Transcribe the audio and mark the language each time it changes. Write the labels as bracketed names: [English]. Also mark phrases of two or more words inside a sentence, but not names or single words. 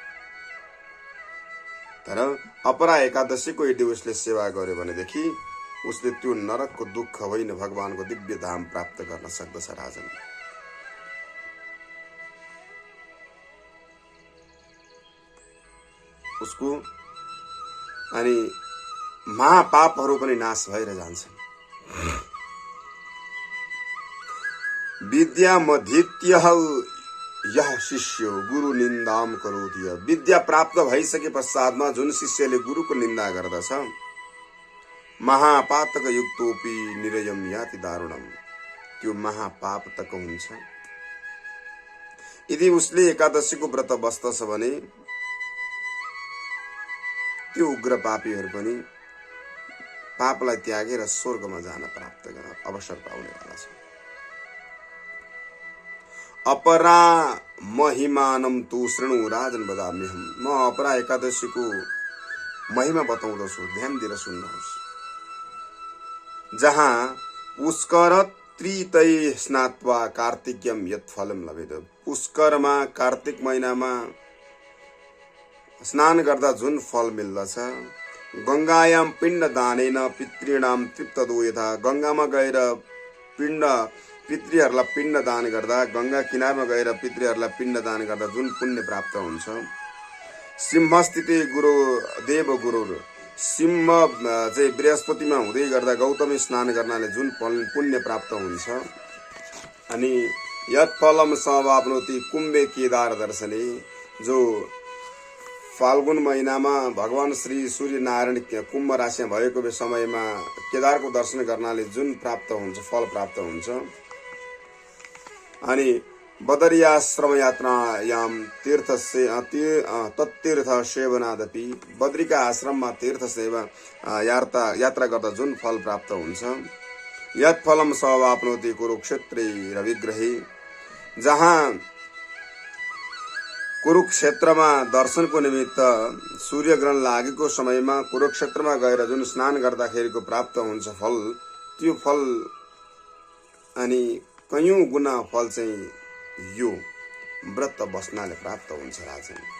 [Nepali] तर अपरा एकादशीको यदि उसले सेवा गर्यो भनेदेखि उसले त्यो नरकको दुःख होइन भगवानको दिव्य धाम प्राप्त गर्न सक्दछ राजन। उसको अनि महापापहरू पनि नाश भएर जान्छन्। [Sanskrit] विद्या मधीत्य यह शिष्य गुरु निन्दाम करोति। [Nepali] विद्या प्राप्त भइसके पश्चातमा जुन शिष्यले गुरुको निन्दा गर्दछ [Sanskrit] महापातक युक्तोपि निरयम याति दारुणम, [Nepali] त्यो महापापतक हुन्छ। यदि उसले एकादशीको व्रत बस्दछ भने त्यो उग्र पापीहरू पनि पापलाई त्यागेर स्वर्गमा जान प्राप्त गर्न अवसर पाउनेवाला छ। [Sanskrit] अपरा महिमानम तु शृणु राजन वदाम्यहम। [Nepali] म अपरा एकादशीको महिमा बताउँदछु, ध्यान दिएर सुन्नुहोस्। [Sanskrit] जहाँ पुष्कर त्रितै स्नात्वा कार्तिक्यम यत फलम लभेत। [Nepali] पुष्करमा कार्तिक महिनामा स्नान गर्दा जुन फल मिल्दछ, [Sanskrit] गंगायाम पिण्ड दानेन पितृणाम तृप्तदो यथा। [Nepali] गंगामा गएर पितृहरूलाई पिण्ड दान गर्दा, गंगा किनारमा गएर पितृहरूलाई पिण्ड दान गर्दा जुन पुण्य प्राप्त हुन्छ। [Sanskrit] सिंहस्थिति गुरु देव गुरु, [Nepali] सिंह चाहिँ बृहस्पतिमा हुँदै गर्दा गौतमी स्नान गर्नाले जुन पुण्य प्राप्त हुन्छ। [Sanskrit] अनि यत फलम समाप्नोति कुम्भे केदार दर्शने, [Nepali] जो फाल्गुन महिनामा भगवान श्री सूर्य नारायण कुम्भ राशिमा भएको समयमा केदारको दर्शन गर्नाले जुन प्राप्त हुन्छ, फल प्राप्त हुन्छ। अनि [Sanskrit] बदरियाश्रम यात्रायाम तत्तीर्थ सेवनादपि, [Nepali] बद्रीका आश्रममा तीर्थ सेवा यात्रा गर्दा जुन फल प्राप्त हुन्छ। [Sanskrit] यत फलम समाप्नोति कुरुक्षेत्रे रविग्रहे, [Nepali] जहाँ कुरुक्षेत्रमा दर्शनको निमित्त सूर्य ग्रहण लागेको समयमा कुरुक्षेत्रमा गएर जुन स्नान गर्दाखेरिको प्राप्त हुन्छ फल, त्यो फल अनि कयौं गुना फल चाहिँ यो व्रत बस्नाले प्राप्त हुन्छ राजन।